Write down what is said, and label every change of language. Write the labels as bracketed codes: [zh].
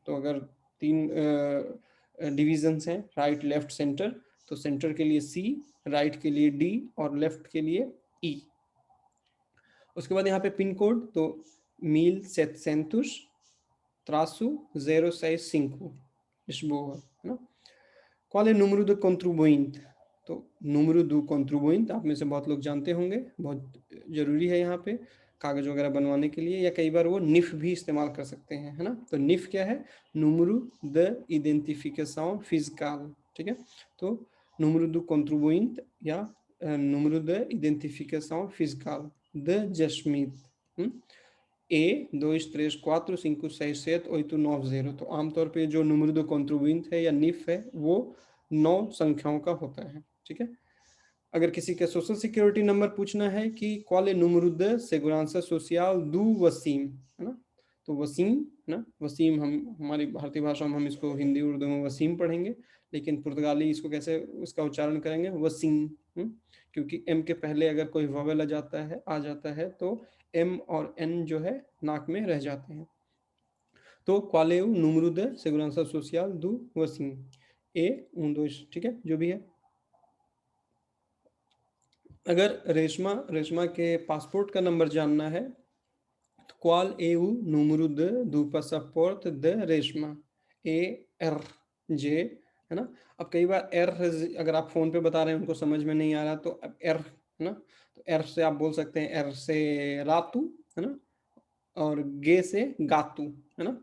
[hi] तो अगर 3 डिविजन्स हैं, राइट लेफ्ट सेंटर, तो सेंटर के लिए सी, राइट के लिए डी और लेफ्ट के लिए ई। उसके बाद यहाँ पे पिन कोड, तो 1700-065 Lisboa, है ना। [pt] qual é o número de contribuinte? [hi] तो [pt] número do contribuinte [hi] आप में से बहुत लोग जानते होंगे, बहुत जरूरी है यहाँ पे कागज वगैरह बनवाने के लिए, या कई बार वो निफ भी इस्तेमाल कर सकते हैं, है ना। तो निफ क्या है? [pt] número de identificação fiscal। [hi] ठीक है, तो [pt] número do contribuinte [hi] या [pt] número de identificação fiscal de Jasmine। [hi] ए 2 3 4 5 6 7 8 9 0। तो आमतौर पे जो [pt] número do contribuinte [hi] है या निफ है वो 9 संख्याओं का होता है। ठीक है, अगर किसी का सोशल सिक्योरिटी नंबर पूछना है कि [pt] qual é o número de segurança social do [hi] Wasim, है ना। तो वसीम, है ना, वसीम हम हमारी भारतीय भाषा में हम इसको हिंदी उर्दू में वसीम पढ़ेंगे, लेकिन पुर्तगाली इसको कैसे उसका उच्चारण करेंगे? वसीम। क्योंकि एम के पहले अगर कोई वोवेल आ जाता है तो एम और एन जो है नाक में रह जाते हैं। तो [pt] qual é o número da segurança social do Wasim? [hi] ए 1 2, ठीक है, जो भी है। अगर रेशमा के पासपोर्ट का नंबर जानना है तो [pt] qual é o número do passaporte de [hi] Reshma? A R J, है ना। अब कई बार R अगर आप फोन पे बता रहे हैं उनको समझ में नहीं आ रहा तो अब R, है ना, तो R से आप बोल सकते हैं, R से रातू, है ना, और गे से गातू, है ना।